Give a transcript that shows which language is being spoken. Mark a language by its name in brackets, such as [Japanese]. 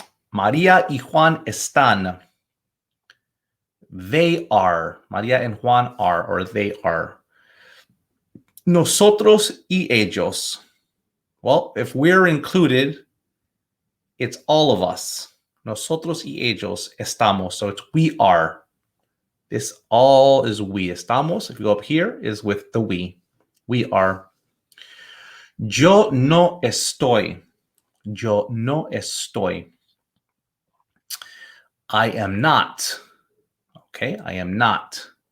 [Spanish] Maria y Juan están. [English] They are. Maria and Juan are, or they are. [Spanish] Nosotros y ellos. [English] Well, if we're included, it's all of us. [Spanish] Nosotros y ellos estamos. [English] So it's we are. This all is we. Estamos, if you go up here, is with the we. We are. [Spanish] Yo no estoy. Yo no estoy. [English] I am not. Okay, I am not.